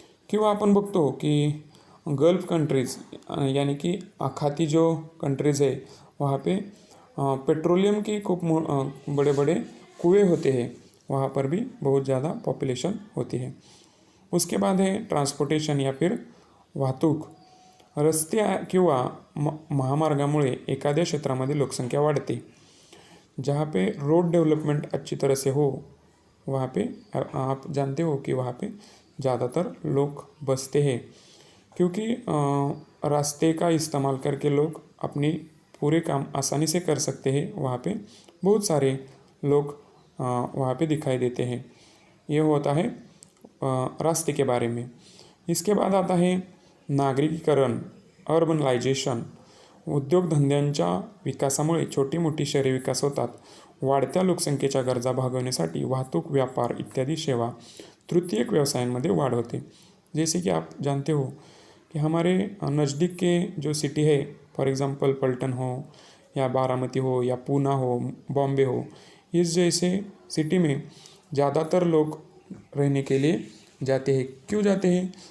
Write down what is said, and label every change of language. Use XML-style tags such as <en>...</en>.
<mr>किंवा आपण बघतो की</mr> <hi>गल्फ कंट्रीज़ यानी कि आखाती जो कंट्रीज़ है वहाँ पे पेट्रोलियम की खूब बड़े बड़े कुएँ होते हैं, वहाँ पर भी बहुत ज़्यादा पॉपुलेशन होती है. उसके बाद है ट्रांसपोर्टेशन या फिर वाहतूक.</hi> <mr>रस्ते किंवा महामार्गामुळे एखाद्या क्षेत्रामध्ये लोकसंख्या वाढते.</mr> <hi>जहाँ पे रोड डेवलपमेंट अच्छी तरह से हो वहाँ पे आप जानते हो कि वहाँ पे ज़्यादातर लोग बसते हैं, क्योंकि रास्ते का इस्तेमाल करके लोग अपनी पूरे काम आसानी से कर सकते हैं. वहाँ पे बहुत सारे लोग वहाँ पे दिखाई देते हैं. ये होता है रास्ते के बारे में. इसके बाद आता है नागरिकीकरण, अर्बनायझेशन.</hi> <mr>उद्योगधंद्यांच्या विकासामुळे छोटी मोठी शहरे विकास होतात. वाढत्या लोकसंख्येच्या गरजा भागवण्यासाठी वाहतूक, व्यापार इत्यादी सेवा तृतीयक व्यवसायांमध्ये वाढ होते.</mr> <hi>जैसे कि आप जानते हो कि हमारे नज़दीक के जो सिटी है,</hi> <en>for example</en> <hi>पलटन हो या बारामती हो या पूना हो, बॉम्बे हो, इस जैसे सिटी में ज़्यादातर लोग रहने के लिए जाते हैं. क्यों जाते हैं?</hi>